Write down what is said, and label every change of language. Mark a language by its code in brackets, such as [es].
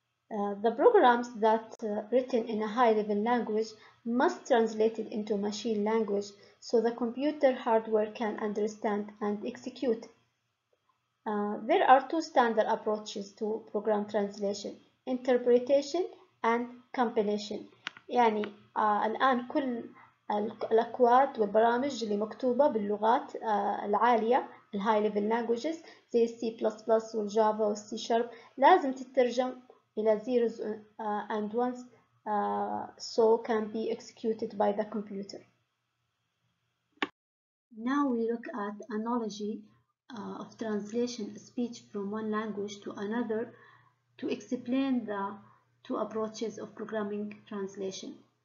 [en] The programs that written in a high-level language must translate it into machine language so the computer hardware can understand and execute. There are two standard approaches to program translation: interpretation and compilation. [ar] يعني الآن كل الأكواد والبرامج اللي مكتوبة باللغات العالية الهاي ليفل لانجويجز زي السي بلس بلس والجافا والسي شارب لازم تترجم إلى [en] zeros and ones so can be executed by the computer. Now we look at analogy of translation speech from one language to another to explain the two approaches of programming translation.